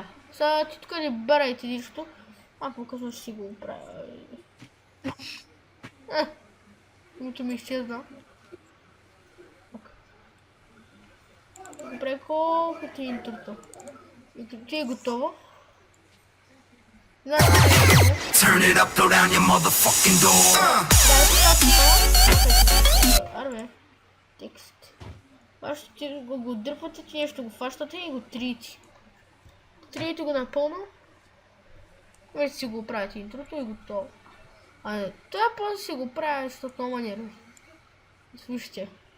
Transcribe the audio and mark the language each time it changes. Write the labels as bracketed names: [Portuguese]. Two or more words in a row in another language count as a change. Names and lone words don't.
[Bulgarian] Сега ти тук не барайте нищо. По-късно ще си го оправя. Името ми изчезна. Добре, колкото е интрото. Интрото е готово. [English] Turn it up, throw down your motherfucking door. [Bulgarian] Арбе. Текст. Ще го дърпате, че нещо го фащате и го трите. Трите го напълно. Вече си го правите интрото и готово. Това после си го правя, защото много манерно. Слушайте.